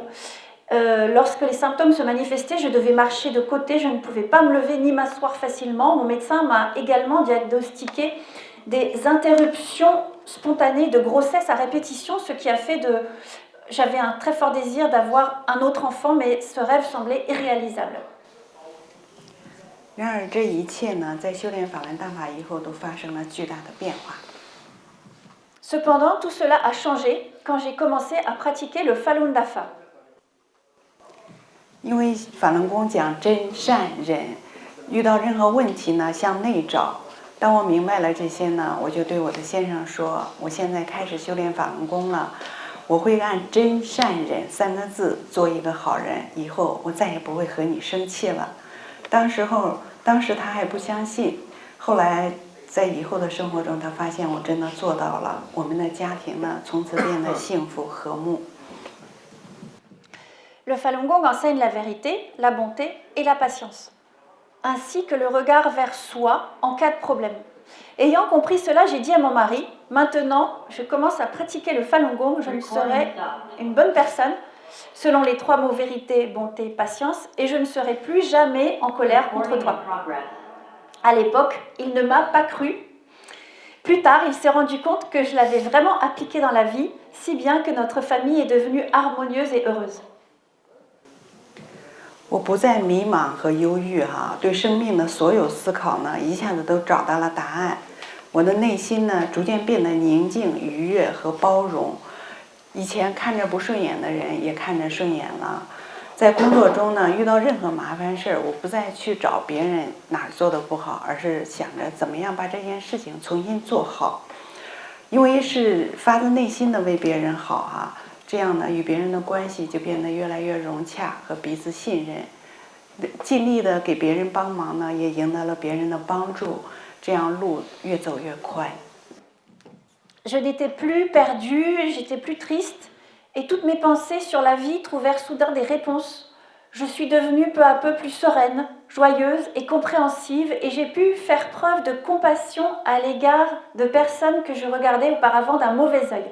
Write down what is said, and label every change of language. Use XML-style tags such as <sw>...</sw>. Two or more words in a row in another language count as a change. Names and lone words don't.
<fr>Lorsque les symptômes se manifestaient, je devais marcher de côté, je ne pouvais pas me lever ni m'asseoir facilement. Mon médecin m'a également diagnostiqué des interruptions spontanées de grossesse à répétition, ce qui a fait J'avais un très fort désir d'avoir un autre enfant, mais ce rêve semblait irréalisable.</fr> <zh>然而这一切呢，在修炼法轮大法以后，都发生了巨大的变化。</zh> <fr>Cependant, tout cela a changé quand j'ai commencé à pratiquer le Falun Dafa.</fr> <zh>因为法轮功讲真善忍，遇到任何问题呢，向内找。当我明白了这些呢，我就对我的先生说：“我现在开始修炼法轮功了，我会按真善忍三个字做一个好人，以后我再也不会和你生气了。” 当时他还不相信，后来在以后的生活中，他发现我真的做到了，我们的家庭呢，从此变得幸福和睦。</zh> <fr>Le Falun Gong enseigne la vérité, la bonté et la patience, ainsi que le regard vers soi en cas de problème. Ayant compris cela, j'ai dit à mon mari, maintenant je commence à pratiquer le Falun Gong, je ne serai une bonne personne, selon les 3 mots vérité, bonté, patience, et je ne serai plus jamais en colère contre toi. À l'époque, il ne m'a pas cru. Plus tard, il s'est rendu compte que je l'avais vraiment appliqué dans la vie, si bien que notre famille est devenue harmonieuse et heureuse.</fr> <zh>我不再迷茫和忧郁对生命的所有思考呢，一下子都找到了答案。我的内心呢，逐渐变得宁静、愉悦和包容。以前看着不顺眼的人，也看着顺眼了。在工作中呢，遇到任何麻烦事儿，我不再去找别人哪儿做的不好，而是想着怎么样把这件事情重新做好。因为是发自内心的为别人好这样呢，与别人的关系就变得越来越融洽和彼此信任。尽力的给别人帮忙呢，也赢得了别人的帮助，这样路越走越宽。</zh> <fr>Je n'étais plus perdue, j'étais plus triste, et toutes mes pensées sur la vie trouvèrent soudain des réponses. Je suis devenue peu à peu plus sereine, joyeuse et compréhensive, et j'ai pu faire preuve de compassion à l'égard de personnes que je regardais auparavant d'un mauvais œil.</fr>